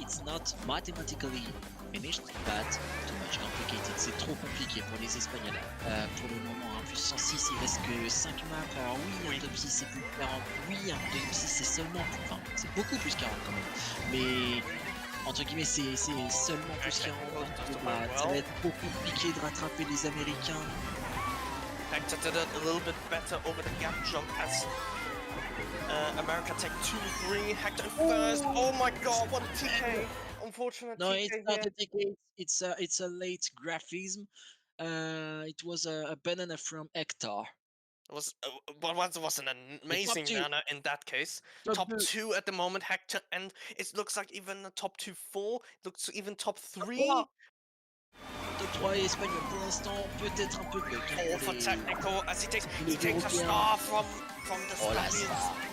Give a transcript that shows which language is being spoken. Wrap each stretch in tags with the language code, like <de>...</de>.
<en>It's not mathematically finished, but too much complicated.</en> <fr>C'est trop compliqué pour les Espagnols. Pour le moment, plus 106, il reste que 5 maps. Alors oui, un top 6 c'est plus 40. Oui, un top 6 c'est seulement... Enfin, c'est beaucoup plus 40 quand même. Mais... entre guillemets, c'est seulement plus 40. Ça va être trop compliqué de rattraper les Américains.</fr> <en>Hector did it a little bit better over the gap jump as America take 2-3. Hector first. Oh my god, what a TK! Unfortunate No, TK it's not here. a TK. It's a late graphism. It was a banana from Hector. It was, was an amazing banner in that case. Top 2 at the moment, Hector, and it looks like even the top 2-4. Looks even top 3.</en> <fr>Top 3 espagnol pour l'instant, peut-être un peu bloqué.</fr> <en>Oh, for Technical, as he takes a star from the Spaniards.</en>